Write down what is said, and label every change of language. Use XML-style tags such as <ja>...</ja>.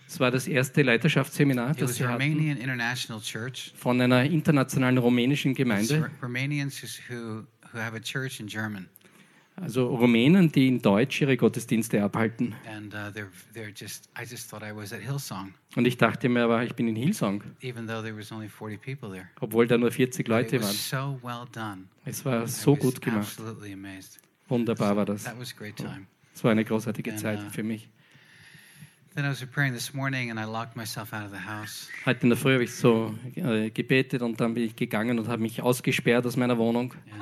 <de>Es war das erste Leiterschaftsseminar, das sie hatten.</de> <en>Romanian International Church.</en> <de>Von einer internationalen rumänischen Gemeinde.</de> <en>Romanians who have a church in German.</en> <de>Also Rumänen, die in Deutsch ihre Gottesdienste abhalten.</de> <en>And I just thought I was at Hillsong.</en> <de>Und ich dachte mir aber, ich bin in Hillsong.</de> <en>Even though there was only 40 people there.</en> <de>Obwohl da nur 40 Leute waren.</de> <en>So well done.</en> <de>Es war so gut gemacht.</de> <en>Absolutely amazed.</en> <de>Wunderbar war das.</de> <en>So, that was a great time.</en> <de>Es war eine großartige Zeit für mich.</de> <en>Then I was preparing this morning and I locked myself out of the house.</en> <de>Heute in der Früh habe ich so gebetet und dann bin ich gegangen und habe mich ausgesperrt aus meiner Wohnung.</de>